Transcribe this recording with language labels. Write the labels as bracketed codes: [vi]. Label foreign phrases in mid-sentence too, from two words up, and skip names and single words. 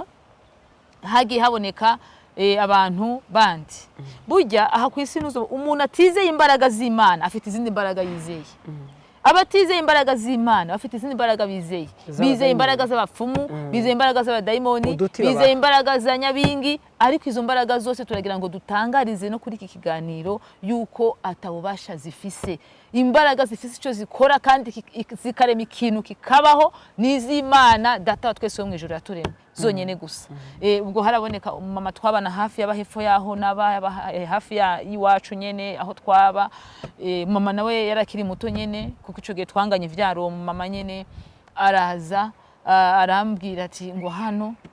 [rn] hagiye haboneka abantu bandi burya aha ku isi nuzo umuntu atizeye imbaraga z'Imana afite izindi mbaraga yizeye abatizeye imbaraga z'Imana bafite izindi mbaraga bizeye imbaraga z'abapfumu bizeye imbaraga z'abadayimoni bizeye imbaraga za nyabingi ariko izo mbaraga zose turagira ngo dutangarize no kuri iki kiganiro yuko atabubasha zifise imbaraga zifise ico zikora kandi zikarema ikintu kikabaho n'iz'Imana data twese wo mwijuru yaturemye zonyene gusa ubwo haraboneka mama twabana hafi y'abahefo yaho n'aba hafi y'iwacu nyene aho twaba mama nawe yarakiri muto nyene kuko ico gihe twanganye ivyaro mama nyene araza arambwira ati ngo hano